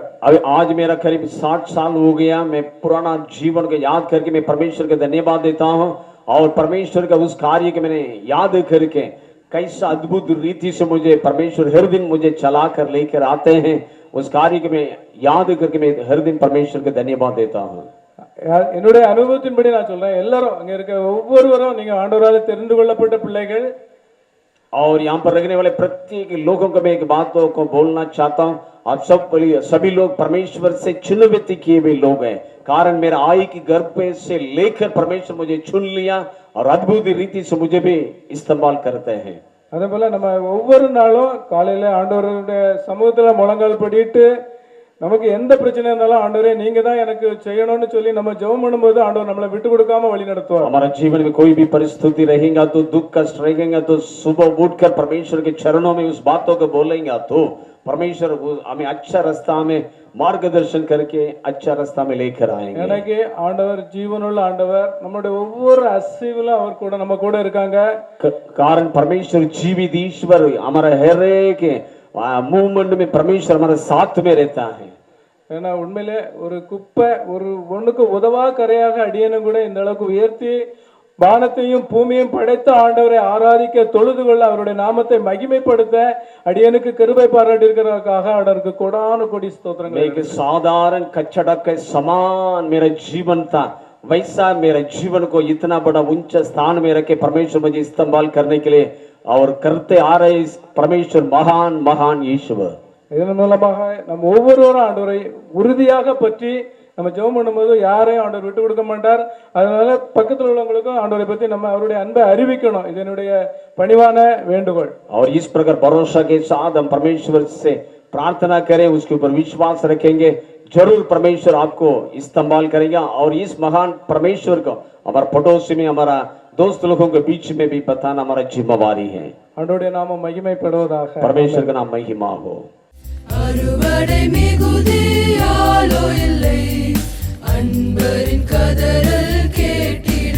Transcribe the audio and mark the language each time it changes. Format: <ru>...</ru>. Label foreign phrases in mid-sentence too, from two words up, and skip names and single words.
<hi>अभी आज मेरा करीब 60 साल हो गया, मैं पुराना जीवन को याद करके मैं परमेश्वर को धन्यवाद देता हूँ और परमेश्वर का उस कार्य के मैंने याद करके कैसा अद्भुत रीति से मुझे परमेश्वर हर दिन मुझे चला कर लेकर आते हैं, उस कार्य को मैं याद करके मैं हर दिन परमेश्वर को धन्यवाद देता हूँ।</hi> <ta>என்னுடைய அனுபவத்தின்படி நான் சொல்றேன், எல்லாரும் அங்க இருக்க ஒவ்வொருவரும் நீங்க ஆண்டவரால் தெரிந்து கொள்ளப்பட்ட பிள்ளைகள்</ta> <hi>और यहाँ पर रहने वाले प्रत्येक लोगों को मैं एक बात को बोलना चाहता हूँ, आप सभी लोग परमेश्वर से चुनित किए हुए लोग हैं, कारण मेरा आई की गर्भ से लेकर परमेश्वर मुझे चुन लिया और अद्भुत रीति से मुझे भी इस्तेमाल करते हैं।</hi> <ta>அதே போல நம்ம ஒவ்வொரு நாளும் காலையில ஆண்டவருடைய சமூகத்துல முழங்கால் படிட்டு நமக்கு எந்த பிரச்சனை இருந்தாலும் ஆண்டவரே நீங்க தான் எனக்கு செய்யணும்னு சொல்லி நம்ம ஜெபம் பண்ணும்போது ஆண்டவர் நம்மளை விட்டு கொடுக்காம வழி நடத்துவார்.</ta> <hi>हमारा जीवन में कोई भी परिस्थिति रहेगा तो दुख कष्ट रहेगा तो सुबह उठकर परमेश्वर के चरणों में उस बातों को बोलेंगे तो परमेश्वर हमें अच्छा रास्ता में मार्गदर्शन करके अच्छा रास्ता में लेकर आएंगे।</hi> <ta>எனக்கு ஆண்டவர் ஜீவனுள்ள ஆண்டவர், நம்முடைய ஒவ்வொரு அசைவிலும் அவர் கூட நம்ம கூட இருக்காங்க.</ta> <hi>कारण परमेश्वर जीवित ईश्वर हमारा हर एक मूवमेंट में परमेश्वर हमारे साथ में रहता है।</hi> <ta>ஏன்னா உண்மையிலே ஒரு குப்பை ஒரு ஒண்ணுக்கு உதவா கரையாக அடியனை கூட இந்த அளவுக்கு உயர்த்தி வானத்தையும் பூமியையும் படைத்த ஆண்டவரை ஆராதிக்க தொழுது கொள்ள அவருடைய நாமத்தை மகிமைப்படுத்த அடியனுக்கு கிருபை பாராட்டியிருக்கிறதுக்காக அவருக்கு கொடான கொடி ஸ்தோத்திரங்கள்.</ta> <hi>एक साधारण कचड़ा के समान मेरा जीवन था, वैसा मेरे जीवन को इतना बड़ा ऊंचा स्थान में रखे परमेश्वर मुझे इस्तेमाल करने के लिए और करते आ रहे इस परमेश्वर महान महान ईश्वर.</hi> <ta>இதன் மூலமாக நம்ம ஒவ்வொருவரும் ஆண்டவரை உறுதியாக பற்றி நம்ம ஜெபம் பண்ணும்போது யாரையும் ஆண்டவர் விட்டு கொடுக்க மாட்டார். அதனால பக்கத்தில் உள்ளவங்களுக்கும் ஆண்டவரை பத்தி நம்ம அவருடைய அன்பை அறிவிக்கணும். இது என்னுடைய பணிவான வேண்டுகோள்.</ta> <hi>और इस प्रकार भरोसा के साथ हम परमेश्वर से प्रार्थना करें, उसके ऊपर विश्वास रखेंगे, जरूर परमेश्वर आपको इस्तेमाल करेगा. और इस महान परमेश्वर को हमारे पड़ोसी में, हमारा दोस्त लोगों के बीच में भी बताना हमारा जिम्मेवारी है.</hi> <ta>ஆண்டவருடைய நாமம் மகிமைப்படுவதாக.</ta> <hi>परमेश्वर का नाम महिमा हो.</hi> <ta>அறுவடை மிகுதியாலோ இல்லை, அன்பரின் கதறல் கேட்டு</ta>